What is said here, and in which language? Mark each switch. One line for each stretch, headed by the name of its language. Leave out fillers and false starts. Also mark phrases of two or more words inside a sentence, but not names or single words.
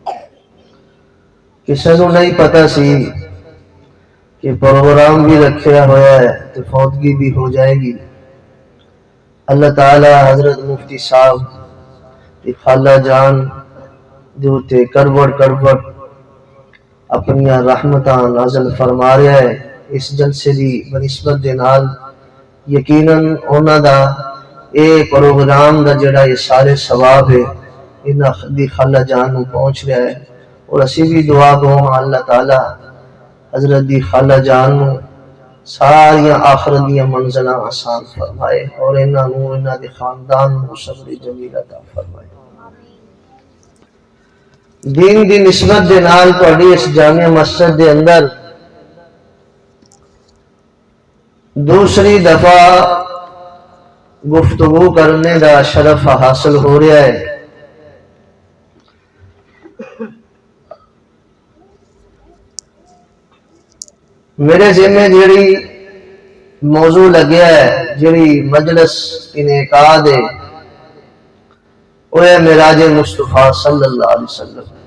Urdu: کسی کو نہیں پتا سی کہ پروگرام بھی رکھیا ہوا ہے تو فوتگی بھی ہو جائے گی۔ اللہ تعالی حضرت مفتی صاحب کی خالہ جان دوتے کروڑ کروڑ اپنی رحمتاں نازل فرما رہا ہے۔
Punjabi: اس جلسے دی بنسبت دے نال یقیناً انہاں دا اے پروگرام دا جڑا یہ سارے ثواب ہے انہاں دی خالہ جان نوں پہنچ رہا ہے، اور اسی بھی دعا گو اللہ تعالی حضرت دی خالہ جان نوں ساریاں آخرت دیاں منزلاں آسان فرمائے اور انہاں نوں انہاں دے خاندان نوں صبر جمیل عطا فرمائے۔ دین دی نسبت دے نال تہاڈی اس جامع مسجد دے اندر دوسری دفعہ گفتگو کرنے دا شرف حاصل ہو رہا ہے۔ میرے ذمہ جڑی موضوع لگیا ہے، جڑی مجلس انعقاد ہے، وہ ہے معراج مصطفیٰ
Arabic: صلی اللہ علیہ وسلم۔